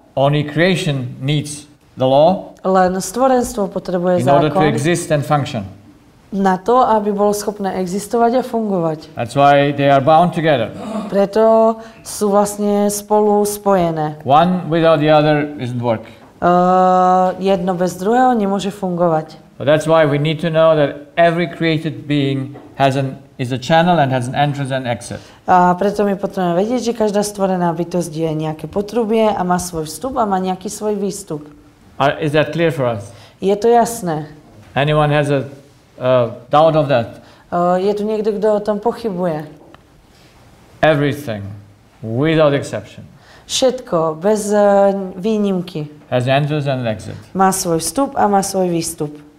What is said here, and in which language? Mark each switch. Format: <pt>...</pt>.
<en>Only creation needs the law</en> <sk>Len stvorenstvo potrebuje</sk> <en>in order to</en> <sk>zákon</sk> <en>exist and function.</en> <sk>na to, aby bolo schopné existovať a fungovať.</sk> <en>That's why they are bound together.</en> <sk>Preto sú vlastne spolu spojené.</sk> <en>One without the other isn't work.</en> <sk>Jedno bez druhého nemôže fungovať.</sk> <en>But that's why we need to know that every created being is a channel and has an entrance and exit.</en> <sk>A preto my potrebujeme vedieť, že každá stvorená bytosť je nejaké potrubie a má svoj vstup a má nejaký svoj výstup.</sk> <en>Is that clear for us?</en> <sk>Je to jasné.</sk> <en>Anyone has a doubt of that?</en> <sk>Je tu niekto, kto o tom pochybuje.</sk> <en>Everything, without exception,</en> <sk>Všetko, bez výnimky.</sk> <en>has an entrance and an exit.</en> <sk>Má svoj vstup a má svoj výstup.</sk>